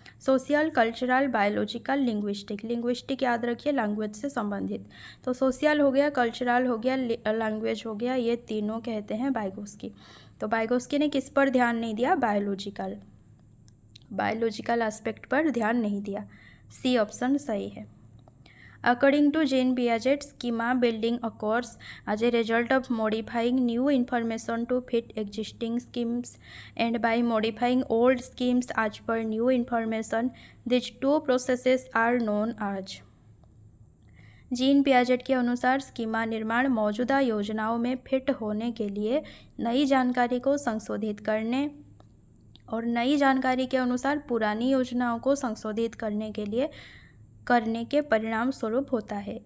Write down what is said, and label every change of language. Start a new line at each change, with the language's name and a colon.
Hindi: Social, cultural, biological, linguistic. Linguistic याद रखिए, language से संबंधित। तो सोशल हो गया, कल्चरल हो गया, लैंग्वेज हो गया, ये तीनों कहते हैं वाइगोस्की। तो वाइगोस्की ने किस पर ध्यान नहीं दिया? बायोलॉजिकल एस्पेक्ट पर ध्यान नहीं दिया। सी ऑप्शन सही है।
English: According to Jean Piaget, schema building occurs as a result of modifying new information to fit existing schemes, and by modifying old schemes as per new information, these two processes are known as।
Hindi: Gene Piaget के अनुसार schema निर्माण मौजूदा योजनाओं में fit होने के लिए नई जानकारी को संशोधित करने और नई जानकारी के अनुसार पुरानी योजनाओं को संशोधित करने के परिणाम स्वरूप होता है।